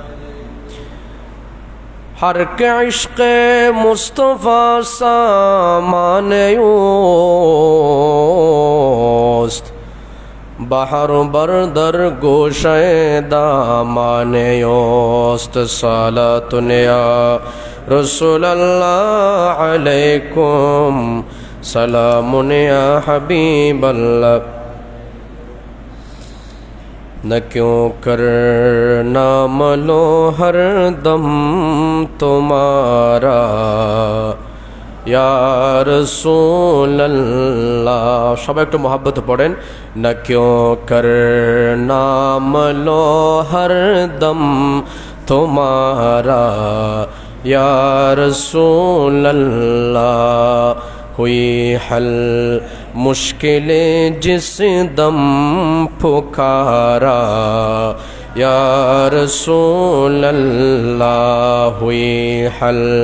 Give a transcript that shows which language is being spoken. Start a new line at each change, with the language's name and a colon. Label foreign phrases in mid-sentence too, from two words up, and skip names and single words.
Persian: ہر کے عشق مصطفیٰ سامان یوست بحر بردر گوشے دامان یوست
Arabic: صلاۃ یا رسول اللہ علیکم سلام یا حبیب اللہ
Urdu: نہ کیوں کرنا ملو ہر دم تمہارا یا رسول اللہ
Bangla: সবাই একটু মহব্বত পড়েন
Urdu: نہ کیوں کرنا ملو ہر دم تمہارا یا رسول اللہ ہوئی حل مشکل جس دم پکارا یا رسول اللہ ہوئی حل